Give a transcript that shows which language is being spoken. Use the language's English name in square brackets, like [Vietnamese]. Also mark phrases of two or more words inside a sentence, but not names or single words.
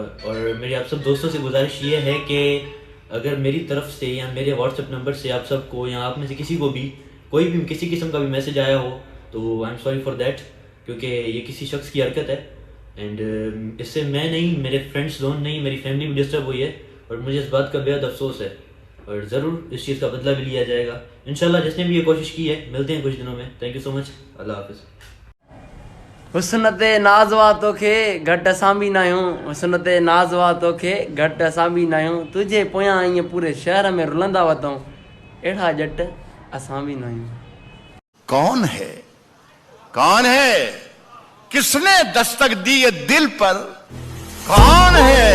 [Urdu] اور میری آپ سب دوستوں سے گزارش یہ ہے کہ اگر میری طرف سے یا میرے واٹس ایپ نمبر سے آپ سبکو یا آپ میں سے کسی کو بھی کوئی بھی کسی قسم کا بھی میسج آیا ہو تو [English] I am sorry for that, [Urdu] کیونکہ یہ کسی شخص کی حرکت ہے اینڈ اس سے میں نہیں، میرے فرینڈز جون نہیں، میری فیملی بھی ڈسٹرب ہوئی ہے اور مجھے اس بات کا بے حد افسوس ہے اور ضرور اس چیز کا بدلہ بھی لیا جائے گا انشاءاللہ. جس نے بھی یہ کوشش کی ہے، ملتے ہیں کچھ دنوں میں. [English] Thank you so much, [Urdu] اللہ حافظ. [Sindhi] हुस्न ते नाज़वा तोखे घटि असां बि न आहियूं, हुस्न ते नाज़वा तोखे घटि असां बि न आहियूं, तुंहिंजे पोयां ईअं पूरे शहर में रुलंदा वतऊं, अहिड़ा ॼट असां बि न आहियूं। [Urdu] کون ہے کس نے دستک دی یہ دل پر? کون ہے?